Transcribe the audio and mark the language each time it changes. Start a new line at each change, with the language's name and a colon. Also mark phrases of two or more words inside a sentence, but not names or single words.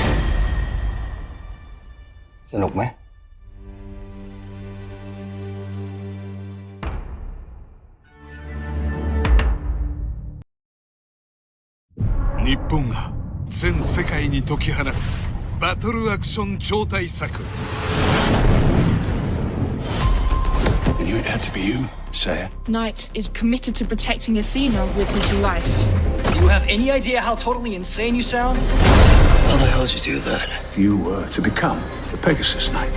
Thai: สนุกไหม
Japanese: 日本が全世界に解き放つバトルアクション超大作
English: I knew it had to be you, Saya. Knight is committed to protecting Athena with his life. Do you have any idea how totally insane you sound? How the hell did you do that? You were to become the Pegasus Knight.